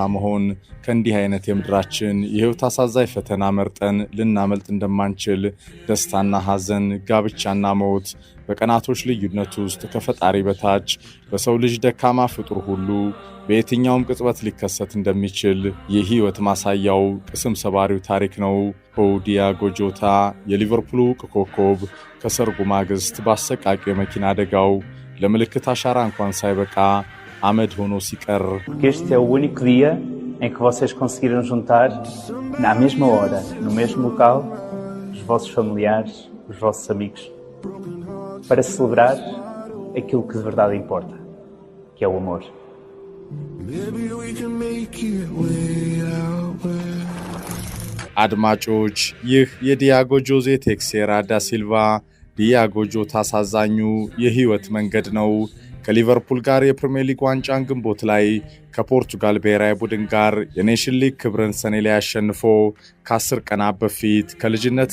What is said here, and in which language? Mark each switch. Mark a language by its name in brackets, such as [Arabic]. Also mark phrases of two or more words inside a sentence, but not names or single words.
[Amharic] መሆን ከእንዲህ አይነት የምድራችን የሕይወት አሳዛኝ ፈተና መርጠን ልናመልጥ እንደማንችል ደስታና ሐዘን፣ ጋብቻና ሞት በቀናቶች ልዩነት ውስጥ ከፈጣሪ በታች በሰው ልጅ ደካማ ፍጡር ሁሉ በየትኛውም ቅጽበት ሊከሰት እንደሚችል የሕይወት ማሳያው ቅስም ሰባሪው ታሪክ ነው። ዲያጎ ጆታ የሊቨርፑሉ ኮከብ ከሰርጉ ማግስት በአሰቃቂው የመኪና አደጋው ለምልክት አሻራ እንኳን ሳይበቃ አመድ ሆኖ ሲቀር [Portuguese] Este é o único dia em que vocês conseguiram juntar na mesma hora, no mesmo local, os vossos familiares, os vossos amigos, para celebrar aquilo que de verdade importa, que é o amor. [Amharic] አድማጮች ይህ የዲያጎ ጆዜ ቴክሴራ ዳ ሲልቫ ዲያጎ ጆታ አሳዛኙ የሕይወት መንገድ ነው። ከሊቨርፑል ጋር የፕሪሚየር ሊግ ዋንጫን ግንቦት ላይ ከፖርቱጋል ብሔራዊ ቡድን ጋር የኔሽን ሊግ ክብርን ሰኔ ላይ አሸንፎ ከ10 ቀናት በፊት ከልጅነት